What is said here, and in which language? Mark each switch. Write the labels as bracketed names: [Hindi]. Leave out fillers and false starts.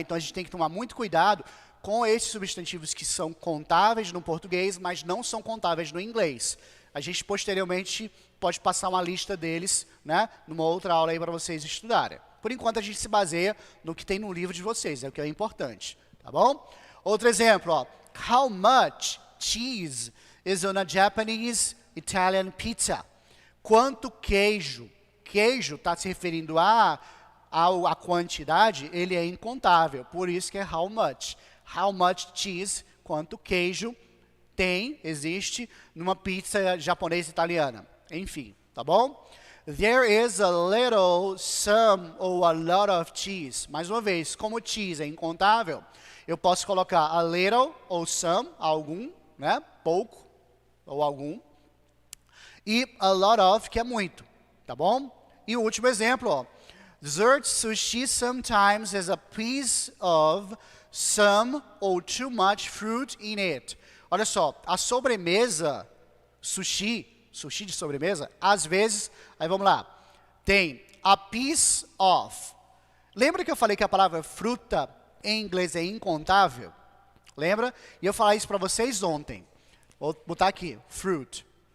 [Portuguese] Então a gente tem que tomar muito cuidado com esses substantivos que são contáveis no português, mas não são contáveis no inglês. A gente posteriormente pode passar uma lista deles, né? Numa outra aula aí para vocês estudarem. Por enquanto a gente se baseia no que tem no livro de vocês, é o que é importante, tá bom? Outro exemplo, ó. [English] How much cheese is on a Japanese Italian pizza? [Portuguese] Quanto queijo? Queijo está se referindo a quantidade, ele é incontável. Por isso que é how much. [English] How much cheese, [Portuguese] quanto queijo existe numa pizza japonesa italiana. Enfim, tá bom? [English] There is a little, some ou a lot of cheese. [Portuguese] Mais uma vez, como cheese é incontável, eu posso colocar a little ou some, algum, né? Pouco ou algum. E a lot of, que é muito, tá bom? E o último exemplo, ó. [English] Dessert sushi sometimes has a piece of some or too much fruit in it. [Portuguese] Olha só, a sobremesa, sushi de sobremesa, às vezes, aí vamos lá, tem a piece of. Lembra que eu falei que a palavra fruta em inglês é incontável? Lembra? E eu falei isso para vocês ontem. Vou botar aqui, fruit.